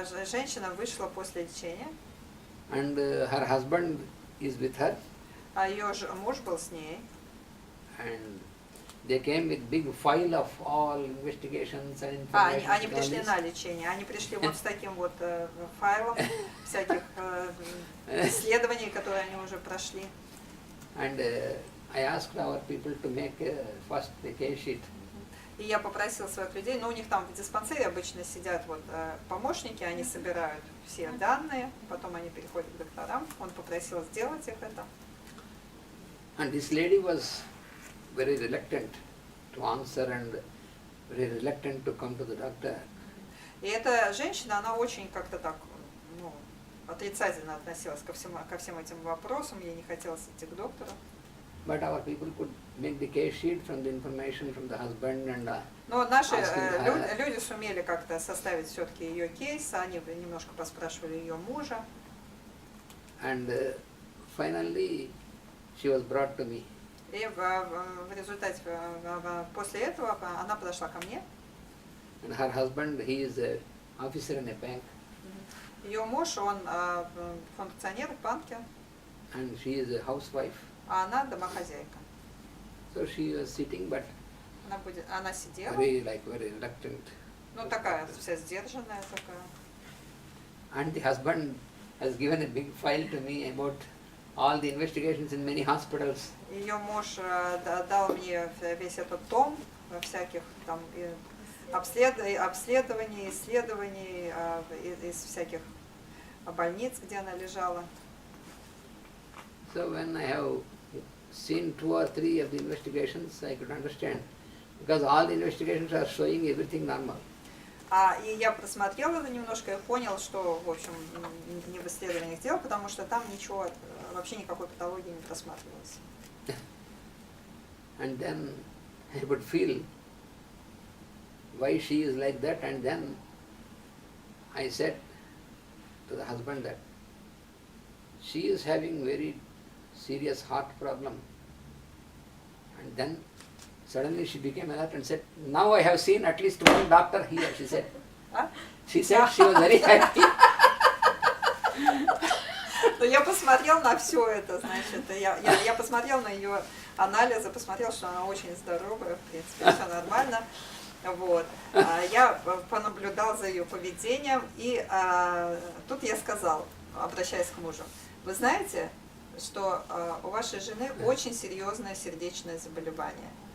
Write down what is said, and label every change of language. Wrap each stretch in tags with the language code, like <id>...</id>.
<ru>Женщина вышла после лечения,</ru> <en>and her husband is with her,</en> <ru>а ее муж был с ней.</ru> <en>and they came with big file of all investigations and information.</en> <ru>Они</ru> <en>and all</en> <ru>пришли</ru> <en>this.</en> <ru>на лечение. Они пришли вот с таким вот файлом всяких исследований, которые они уже прошли.</ru> <en>And I asked our people to make first the case sheet.</en> <ru>И я попросила своих людей, у них там в диспансере обычно сидят вот помощники, они собирают все данные, потом они переходят к докторам. Он попросил сделать их это.</ru> <en>And this lady was very reluctant to answer and very reluctant to come to the doctor.</en> <ru>И эта женщина, она очень как-то так, отрицательно относилась ко всем этим вопросам, ей не хотелось идти к доктору.</ru> <en>But our people could make the case sheet from the information from the husband and</en> <ru>Но наши</ru> <en>asking her.</en> <ru>люди сумели как-то составить все-таки ее кейс, они немножко поспрашивали ее мужа.</ru> <en>And finally she was brought to me.</en> <ru>И в результате, после этого, она подошла ко мне.</ru> <en>And her husband, he is an officer in a bank,</en> <ru>Ее муж, он функционер в банке,</ru> <en>and she is a housewife.</en> <ru>а она домохозяйка.</ru> <en>So she was sitting, but</en> <ru>Она сидела,</ru> <en>very reluctant.</en> <ru>такая вся сдержанная такая.</ru> <en>And the husband has given a big file to me about all the investigations in many hospitals.</en> <ru>Ее муж дал мне весь этот том всяких там обследований, исследований из всяких больниц, где она лежала.</ru> <en>So when I have seen 2 or 3 of the investigations, I could understand, because all the investigations are showing everything normal.</en> <ru>И я просмотрела это немножко и понял, что, в общем, не в исследованиях дело, потому что там ничего, вообще никакой патологии не просматривалось.</ru> <en>and then I would feel why she is like that, and then I said to the husband that she is having very serious heart problem. And then suddenly she became alert and said, now I have seen at least one doctor here, she said. She said she was very happy.</en> <ru>Но я посмотрел на все это, значит, я посмотрел на ее анализы, посмотрел, что она очень здоровая, в принципе, все нормально. Вот. Я понаблюдал за ее поведением, и тут я сказал, обращаясь к мужу, вы знаете, что у вашей жены очень серьезное сердечное заболевание.</ru>